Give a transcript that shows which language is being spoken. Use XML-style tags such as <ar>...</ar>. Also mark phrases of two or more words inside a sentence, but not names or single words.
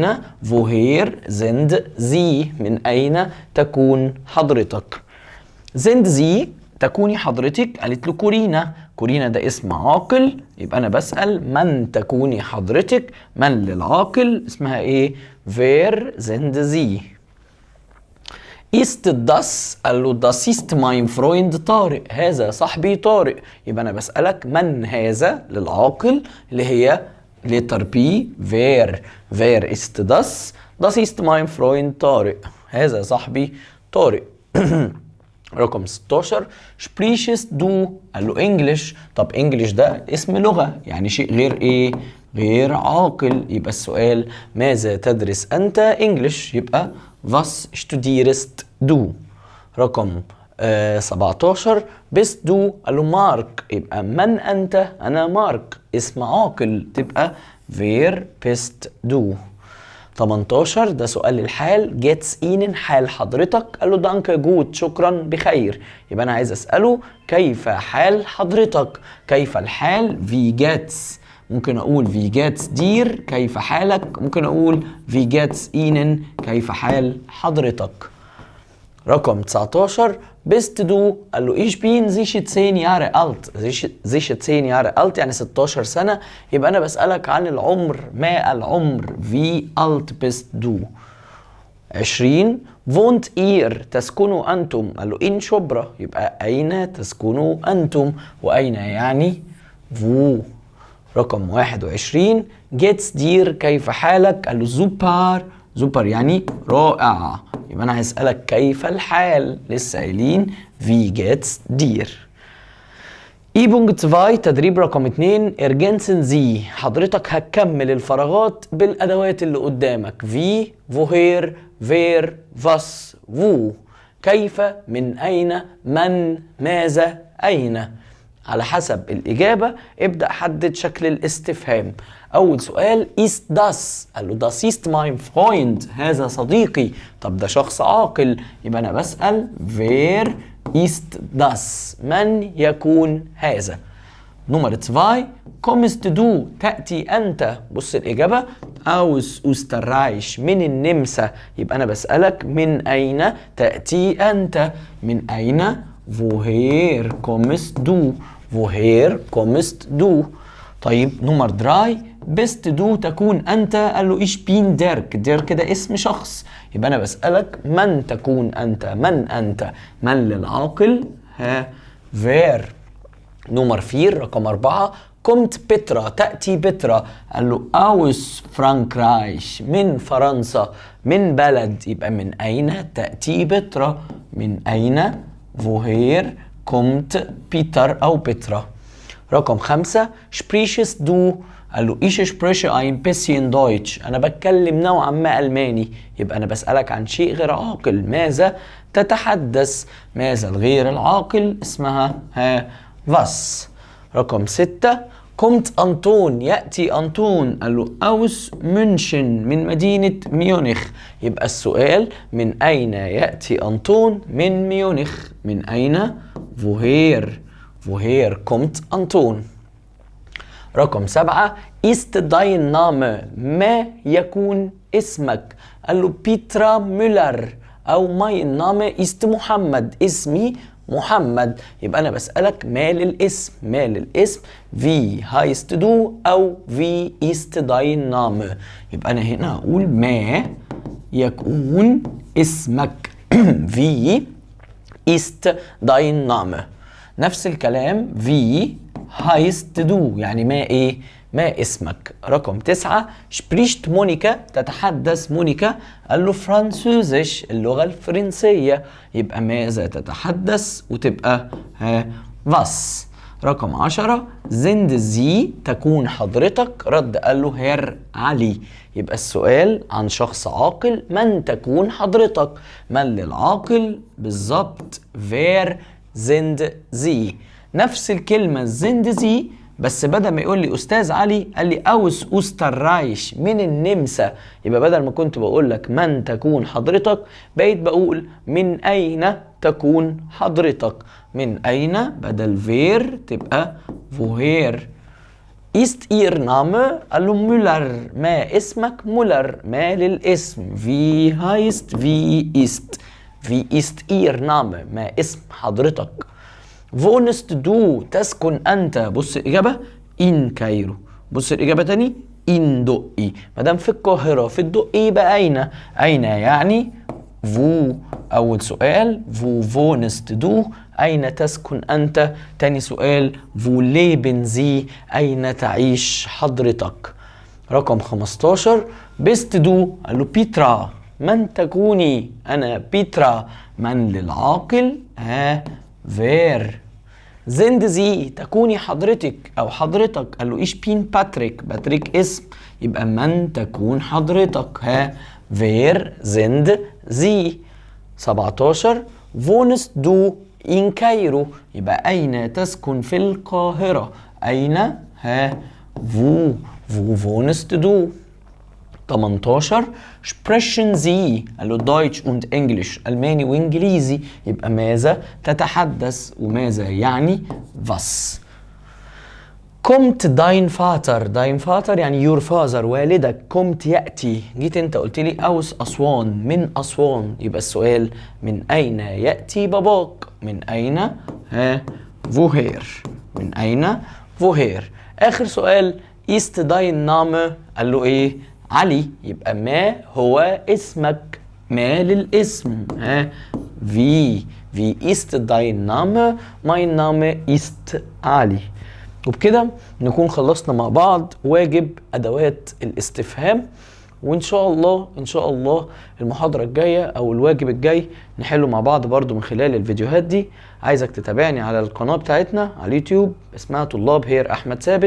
<de>Woher sind Sie</de> <ar>من اين تكون حضرتك؟</ar> <de>sind Sie</de> <ar>تكوني حضرتك؟ قالت له كورينا. كورينا ده اسم عاقل، يبقى انا بسال من تكوني حضرتك؟ من للعاقل اسمها ايه؟</ar> <de>wer sind Sie. ist das؟</de> <ar>قال له</ar> <de>das ist mein Freund طارق.</de> <ar>هذا صاحبي طارق. يبقى انا بسألك من هذا للعاقل اللي هي</ar> <en>letter B</en> <de>wer ist das؟ das ist mein Freund طارق.</de> <ar>هذا صاحبي</ar> <de>طارق. رقم 16 sprichst du؟</de> <ar>قال له انجلش. طب انجلش ده اسم لغة يعني شيء غير ايه؟ غير عاقل. يبقى السؤال ماذا تدرس أنت؟ انجلش، يبقى</ar> <de>was studierst du. رقم 17 bist du،</de> <ar>قال له مارك، يبقى من أنت؟ أنا مارك، اسم عاقل، تبقى</ar> <de>wer bist du.</de> <ar>18 ده سؤال الحال،</ar> <de>geht's Ihnen،</de> <ar>حال حضرتك؟ قال له</ar> <de>danke gut,</de> <ar>شكرا، بخير. يبقى انا عايز اساله كيف حال حضرتك؟ كيف الحال؟</ar> <de>wie geht's.</de> <ar>ممكن اقول</ar> <de>wie geht's dir،</de> <ar>كيف حالك؟ ممكن اقول</ar> <de>wie geht's Ihnen،</de> <ar>كيف حال حضرتك.</ar> <de>رقم 19 bist du، قال له ich bin sich 10 Jahre alt، sich 10 Jahre alt</de> <ar>يعني 16 سنة. يبقى أنا بسألك عن العمر، ما العمر؟</ar> <de>wie alt bist du. 20 wohnt ihr،</de> <ar>تسكنوا أنتم؟ قال له in شبرا، يبقى أين تسكنوا أنتم، وأين يعني wo.</ar> <de>رقم 21 geht's dir،</de> <ar>كيف حالك؟ قال له super، super يعني رائع. يبقى انا هسألك كيف الحال، لسه قايلين</ar> <de>wie geht's dir. Übung 2</de> <ar>تدريب رقم 2</ar> <de>ergänzen Sie،</de> <ar>حضرتك هتكمل الفراغات بالادوات اللي قدامك</ar> <de>wie، woher، wer، was، wo.</de> <ar>كيف، من اين، من، ماذا، اين. على حسب الإجابة ابدأ حدد شكل الاستفهام. أول سؤال</ar> <de>ist das،</de> <ar>قال له</ar> <de>das ist mein Freund،</de> <ar>هذا صديقي. طب ده شخص عاقل، يبقى أنا بسأل</ar> <de>wer ist das،</de> <ar>من يكون هذا.</ar> <de>نمرة 2 kommst du،</de> <ar>تأتي أنت. بص الإجابة</ar> <de>aus Österreich،</de> <ar>من النمسا. يبقى أنا بسألك من أين تأتي أنت، من أين</ar> <de>woher kommst du، woher kommst du.</de> <ar>طيب نمرة 3</ar> <de>bist du،</de> <ar>تكون أنت. قال له</ar> <de>ich bin Dirk،</de> <ar>Dirk ده اسم شخص. يبقى أنا بسألك من تكون أنت، من أنت، من للعاقل، ها wer. نمرة 4 رقم 4 kommt بترا، تأتي بترا. قال له</ar> <de>aus Frankreich،</de> <ar>من فرنسا، من بلد. يبقى من أين تأتي بترا، من أين</ar> <de>woher kommt</de> <ar>بيتر أو بترا.</ar> <de>رقم 5 sprichst du،</de> <ar>قال له</ar> <de>ich spreche ein bisschen Deutsch،</de> <ar>أنا بتكلم نوعا ما ألماني. يبقى أنا بسألك عن شيء غير عاقل، ماذا تتحدث؟ ماذا الغير العاقل؟ اسمها ها was. رقم 6 kommt أنطون، يأتي أنطون. قال له</ar> <de>aus مünchen،</de> <ar>من مدينة ميونخ. يبقى السؤال من أين يأتي أنطون؟ من ميونخ. من أين</ar> <de>woher kommt</de> <ar>أنطون.</ar> <de>رقم 7 ist dein Name،</de> <ar>ما يكون اسمك؟ قال له بيترا ميلر، أو</ar> <de>mein Name ist</de> <ar>محمد، اسمي محمد. يبقى أنا بسألك ما للاسم، ما للاسم</ar> <de>wie heißt du</de> <ar>أو</ar> <de>wie ist dein Name.</de> <ar>يبقى أنا هنا أقول ما يكون اسمك</ar> <de>wie ist dein Name.</de> <ar>نفس الكلام</ar> <de>wie heißt du،</de> <ar>يعني ما ايه؟ ما اسمك. رقم 9 spricht مونيكا، تتحدث مونيكا. قال له فرانسوزيش، اللغة الفرنسية. يبقى ماذا تتحدث، وتبقى ها was.</ar> <de>رقم 10 sind Sie،</de> <ar>تكون حضرتك. رد قال له هير علي. يبقى السؤال عن شخص عاقل، من تكون حضرتك؟ من للعاقل بالظبط</ar> <de>wer sind Sie.</de> <ar>نفس الكلمة</ar> <de>sind Sie،</de> <ar>بس بدل ما يقول لي أستاذ علي قال لي</ar> <de>aus Österreich،</de> <ar>من النمسا. يبقى بدل ما كنت بقول لك من تكون حضرتك، بقيت بقول من أين تكون حضرتك. من أين بدل wer تبقى woher.</ar> <de>ist ihr Name؟</de> <ar>قال له مولر، ما اسمك؟</ar> <de>مولر،</de> <ar>ما للاسم</ar> <de>wie heißt wie ist ihr Name،</de> <ar>ما اسم حضرتك.</ar> <de>wohnst du،</de> <ar>تسكن أنت. بص الإجابة in كايرو. بص الإجابة تاني in دقي. مادام في القاهرة في الدقي يبقى أين؟ أين يعني wo. أول سؤال</ar> <de>wo wohnst du،</de> <ar>أين تسكن أنت. تاني سؤال</ar> <de>wo leben Sie،</de> <ar>أين تعيش حضرتك.</ar> <de>رقم 15 bist du،</de> <ar>قال له بيترا، من تكوني؟ أنا بيترا. من للعاقل ها wer.</ar> <de>sind Sie</de> <ar>تكوني حضرتك أو حضرتك. قال له</ar> <de>ich bin Patrick,</de> <ar>باتريك اسم، يبقى من تكون حضرتك.</ar> <de>ها wer sind Sie.</de> <ar>17</ar> <de>wohnst du in Kairo,</de> <ar>يبقى أين تسكن في القاهرة. أين ها</ar> <de>wo wohnst du. 18 sprechen Sie، قال له Deutsch und English،</de> <ar>ألماني وإنجليزي، يبقى ماذا تتحدث وماذا يعني was.</ar> <de>kommt dein Vater، dein Vater يعني</de> <en>your father</en> <de>والدك.</de> <ar>kommt يأتي، جيت انت قلت لي aus أسوان، من أسوان، يبقى السؤال من أين يأتي باباك. من أين ها woher، من أين woher. آخر سؤال</ar> <de>ist dein Name،</de> <ar>قال له إيه علي، يبقى ما هو اسمك، ما للاسم.</ar> <de>ها wie ist dein Name، mein Name ist علي.</de> <ar>وبكده نكون خلصنا مع بعض واجب أدوات الاستفهام، وإن شاء الله إن شاء الله المحاضرة الجاية أو الواجب الجاي نحله مع بعض برضو من خلال الفيديوهات دي. عايزك تتابعني على القناة بتاعتنا على اليوتيوب اسمها طلاب هير أحمد ثابت.</ar>